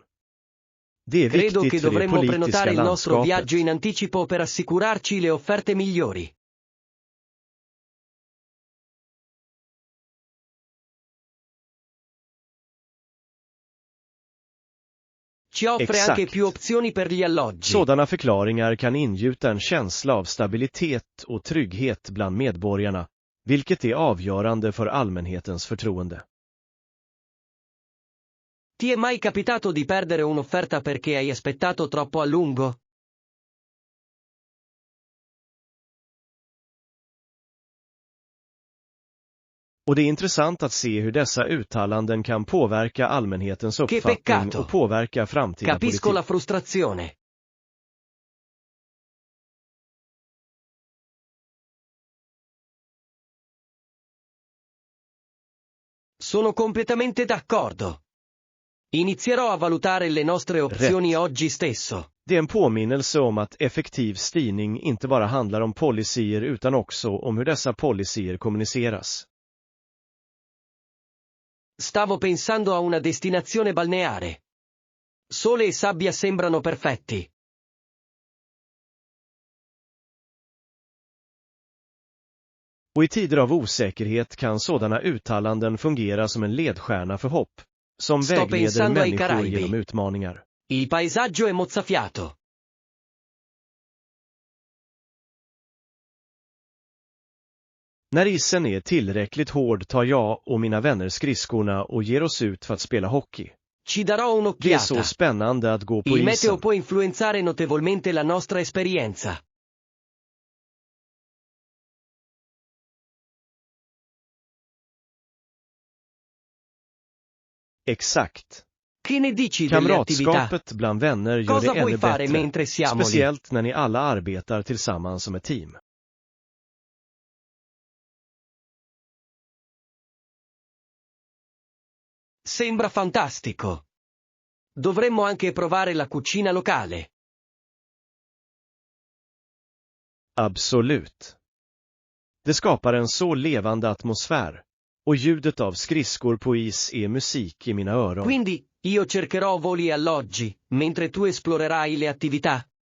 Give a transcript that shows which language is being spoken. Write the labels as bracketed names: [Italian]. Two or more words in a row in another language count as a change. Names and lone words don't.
[Swedish] Det är [Italian] Credo che [Swedish] viktigt för det [Italian] dovremmo prenotare [Swedish] politiska [Italian] il nostro [Swedish] landskapet. [Italian] viaggio in anticipo per assicurarci le offerte migliori. Ci offre anche [Swedish] Exakt. [Italian] più opzioni per gli alloggi. [Swedish] Sådana förklaringar kan ingjuta en känsla av stabilitet och trygghet bland medborgarna, vilket är avgörande för allmänhetens förtroende. [Italian] Ti è mai capitato di perdere un'offerta perché hai aspettato troppo a lungo? [Swedish] Och det är intressant att se hur dessa uttalanden kan påverka allmänhetens uppfattning [Italian] peccato. [Swedish] och påverka framtida [Italian] Capisco la [Swedish] politik. [Italian] frustrazione. Sono completamente d'accordo. Inizierò a valutare le nostre opzioni oggi stesso. [Swedish] Det är en påminnelse om att effektiv styrning inte bara handlar om policyer utan också om hur dessa policyer kommuniceras. [Italian] Stavo pensando a una destinazione balneare. Sole e sabbia sembrano perfetti. [Swedish] Och i tider av osäkerhet kan sådana uttalanden fungera som en ledstjärna för hopp, som [Italian] Sto [Swedish] vägleder [Italian] pensando ai [Swedish] människor [Italian] Caraibi. [Swedish] genom utmaningar. [Italian] Il paesaggio è mozzafiato. [Swedish] När isen är tillräckligt hård tar jag och mina vänner skridskorna och ger oss ut för att spela hockey. [Italian] Ci darò [Swedish] Det är så [Italian] un'occhiata. [Swedish] spännande att gå på [Italian] Il meteo [Swedish] isen. [Italian] può influenzare notevolmente la nostra esperienza. [Swedish] Exakt. [Italian] Che ne dici delle attività? [Swedish] Kamratskapet bland vänner gör [Italian] Cosa [Swedish] det [Italian] puoi [Swedish] ännu [Italian] fare [Swedish] bättre, [Italian] mentre siamo lì? [Swedish] speciellt när ni alla arbetar tillsammans som ett team. [Italian] Sembra fantastico. Dovremmo anche provare la cucina locale. [Swedish] Absolut. Det skapar en så levande atmosfär, och ljudet av skridskor på is är musik i mina öron. [Italian] Quindi, io cercherò voli e alloggi, mentre tu esplorerai le attività.